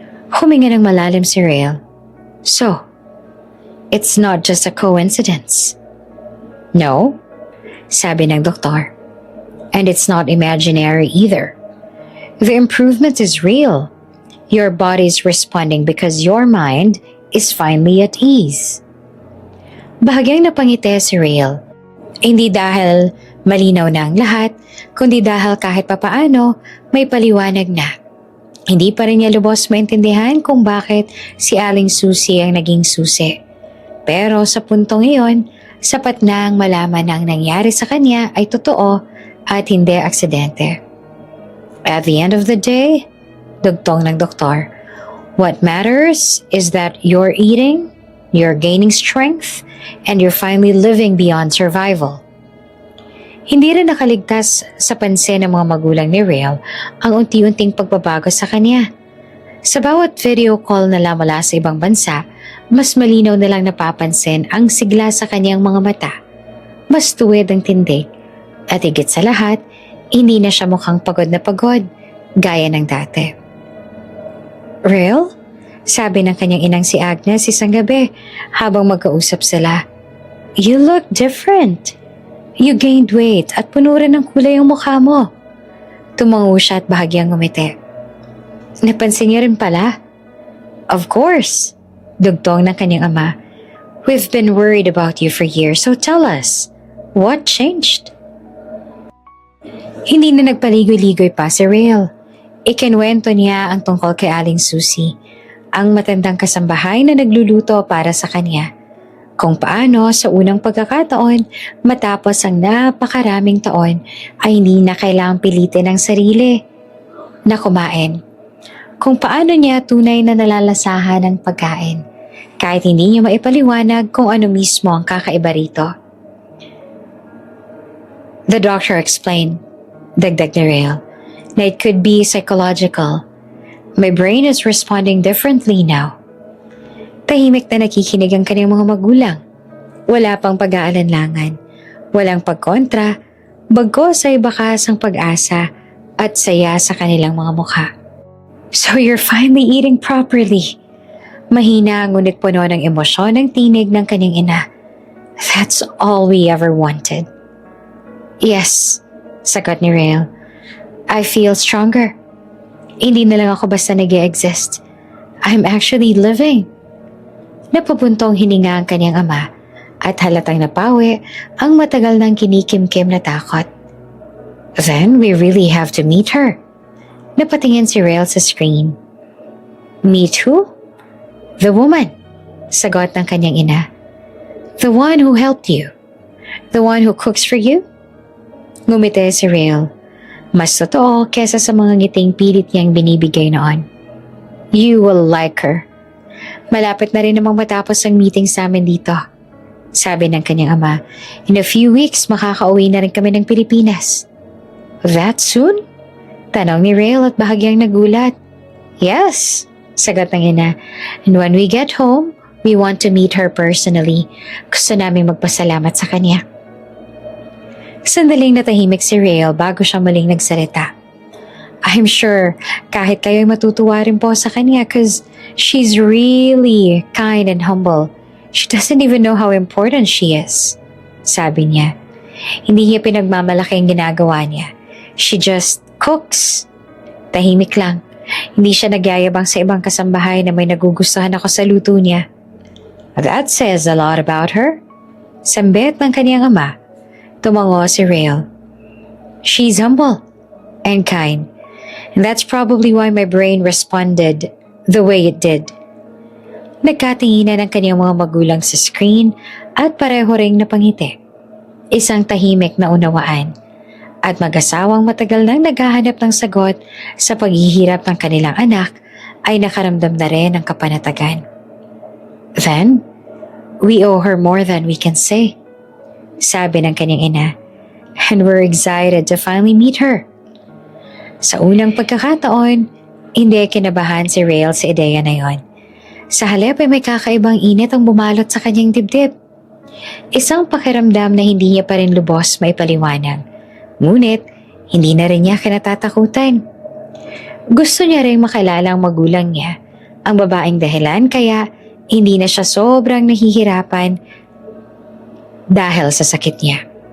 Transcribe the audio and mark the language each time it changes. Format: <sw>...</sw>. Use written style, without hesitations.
<tl>Huminga ng malalim si Real.</tl> <en>So, it's not just a coincidence. No,</en> <tl>sabi ng doktor.</tl> <en>And it's not imaginary either. The improvement is real. Your body's responding because your mind is finally at ease.</en> <tl>Bahagyang napangiti si Real. Hindi dahil malinaw na ang lahat, kundi dahil kahit papaano may paliwanag na. Hindi pa rin niya lubos maintindihan kung bakit si Aling Susie ang naging susi. Pero sa puntong iyon, sapat na ang malaman na ang nangyari sa kanya ay totoo at hindi aksidente.</tl> <en>At the end of the day,</en> <tl>dugtong ng doktor,</tl> <en>what matters is that you're eating, you're gaining strength, and you're finally living beyond survival.</en> <tl>Hindi rin nakaligtas sa pansin ng mga magulang ni Real ang unti-unting pagbabago sa kanya. Sa bawat video call nila mula sa ibang bansa, mas malinaw nilang napapansin ang sigla sa kanyang mga mata. Mas tuwid ang tindig. At higit sa lahat, hindi na siya mukhang pagod na pagod, gaya ng dati. Real? Sabi ng kanyang inang si Agnes isang gabi habang magkausap sila.</tl> <en>You look different. You gained weight</en> <tl>at puno rin ng kulay ang mukha mo. Tumango siya at bahagyang ngumiti. Napansin niyo rin pala?</tl> <en>Of course,</en> <tl>dugtong ng kanyang ama.</tl> <en>We've been worried about you for years, so tell us, what changed?</en> <tl>Hindi na nagpaligoy-ligoy pa si Real. Ikinwento niya ang tungkol kay Aling Susie, ang matandang kasambahay na nagluluto para sa kanya. Kung paano sa unang pagkakataon, matapos ang napakaraming taon, ay hindi na kailangang pilitin ang sarili na kumain. Kung paano niya tunay na nalalasahan ang pagkain, kahit hindi niya maipaliwanag kung ano mismo ang kakaiba rito.</tl> <en>The doctor explained,</en> <tl>dagdag ni Real, na</tl> <en>it could be psychological. My brain is responding differently now.</en> <tl>Tahimik na nakikinig ang kanyang mga magulang. Wala pang pag-aalanlangan, walang pagkontra, bagkus ay bakas ang pag-asa at saya sa kanilang mga mukha.</tl> <en>So you're finally eating properly.</en> <tl>Mahina ngunit puno ng emosyon ang tinig ng kanyang ina.</tl> <en>That's all we ever wanted. Yes,</en> <tl>sagot ni Real.</tl> <en>I feel stronger.</en> <tl>Hindi na lang ako basta nag-e-exist.</tl> <en>I'm actually living.</en> <tl>Napabuntong hininga ang kanyang ama at halatang napawi ang matagal nang kinikimkim na takot.</tl> <en>Then we really have to meet her.</en> <tl>Napatingin si Real sa screen.</tl> <en>Meet who? The woman,</en> <tl>sagot ng kanyang ina.</tl> <en>The one who helped you. The one who cooks for you?</en> <tl>Ngumiti si Real. Mas totoo kesa sa mga ngiting pilit niyang binibigay noon.</tl> <en>You will like her.</en> <tl>Malapit na rin namang matapos ang meeting sa amin dito. Sabi ng kanyang ama,</tl> <en>in a few weeks</en> <tl>makakauwi na rin kami ng Pilipinas.</tl> <en>That soon?</en> <tl>Tanong ni Real at bahagyang nagulat.</tl> <en>Yes,</en> <tl>sagot ng ina.</tl> <en>And when we get home, we want to meet her personally.</en> <tl>Gusto naming magpasalamat sa kanya. Sandaling natahimik si Real bago siya muling nagsalita.</tl> <en>I'm sure</en> <tl>kahit kayo'y matutuwa rin po sa kanya</tl> <en>cause she's really kind and humble. She doesn't even know how important she is.</en> <tl>Sabi niya. Hindi niya pinagmamalaki ang ginagawa niya.</tl> <en>She just cooks.</en> <tl>Tahimik lang. Hindi siya nagyayabang sa ibang kasambahay na may nagugustuhan ako sa luto niya.</tl> <en>That says a lot about her.</en> <tl>Sambit ng kaniyang ama. Tumango si Real.</tl> <en>She's humble and kind. And that's probably why my brain responded the way it did.</en> <tl>Nagkatinginan ang kanyang mga magulang sa screen at pareho ring napangiti. Isang tahimik na unawaan at mag-asawang matagal nang naghahanap ng sagot sa paghihirap ng kanilang anak ay nakaramdam na rin ng kapanatagan.</tl> <en>Then, we owe her more than we can say,</en> <tl>sabi ng kanyang ina,</tl> <en>and we're excited to finally meet her.</en> <tl>Sa unang pagkakataon, hindi kinabahan si Rael sa ideya na yon. Sa halip ay may kakaibang init ang bumalot sa kanyang dibdib. Isang pakiramdam na hindi niya pa rin lubos maipaliwanag. Ngunit, hindi na rin niya kinatatakutan. Gusto niya rin makilala ang magulang niya, ang babaeng dahilan kaya hindi na siya sobrang nahihirapan dahil sa sakit niya.</tl>